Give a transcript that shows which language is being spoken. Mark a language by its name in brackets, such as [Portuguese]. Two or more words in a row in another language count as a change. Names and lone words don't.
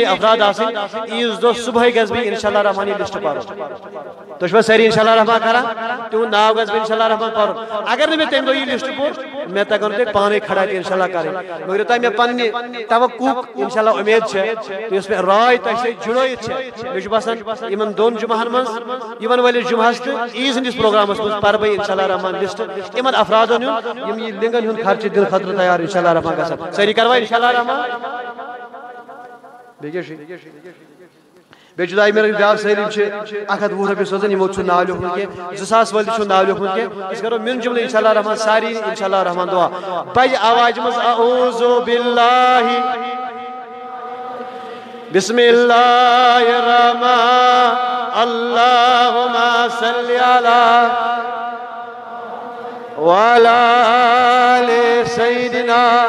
[Kashmiri] افراد آسٕنۍ عیٖذ دۄہ صبحٲے گژھٕ بہٕ [Arabic] انشاء اللہ رحمان [Kashmiri] یہِ لسٹ پرُن تُہۍ چھِوا سٲری [Arabic] انشاء اللہ رحمان [Kashmiri] کران تِہُنٛد ناو گژھٕ بہٕ [Arabic] انشاء اللہ رحمان [Kashmiri] پرُن اگر نہٕ مےٚ تمہِ دۄہ یہِ لسٹ پوٚر مےٚ تگن تۄہہِ پانے کھڑا تہِ [Arabic] انشاء اللہ [Kashmiri] کرٕنۍ مگر یوٚتام مےٚ پننہِ توقُک [Arabic] انشاء اللہ [Kashmiri] اُمید چھےٚ تہٕ یۄس مےٚ راے تۄہہِ سۭتۍ جُڑٲیِتھ چھےٚ مےٚ چھُ باسان یِمن 2 جُمعہن منٛز یِوان وٲلِس جُمعہس تہٕ عیٖذ ہٕنٛدِس پروگرامس منٛز پرٕ بہٕ [Arabic] انشاء اللہ رحمان [Kashmiri] لسٹ یِمن افرادن ہُنٛد یِم یہِ لنٛگن ہُنٛد خرچہٕ دِنہٕ خٲطرٕ تیار [Arabic] انشاء اللہ رحمان [Kashmiri] گژھن سٲری کروا [Arabic] انشاء اللہ رحمان [Kashmiri] بیٚیہِ چھُ دعایہِ میرا بیٛاکھ سٲلِم چھِ 120 رۄپیہِ سوزان یِمو چھُنہٕ ناو لیوٚکھمُت کینٛہہ 2000 وٲلِس چھُنہٕ ناو لیوٚکھمُت کینٛہہ أسۍ کرو مِن جُملہٕ [Arabic] انشاء اللہ رحمان [Kashmiri] ساری [Arabic] انشاء اللہ رحمان [Kashmiri] دعا بجہِ آوازِ منٛز [Arabic] اعوذ باللہ بسم اللہ الرحمن اللہم صل علی وعلی آل سیدنا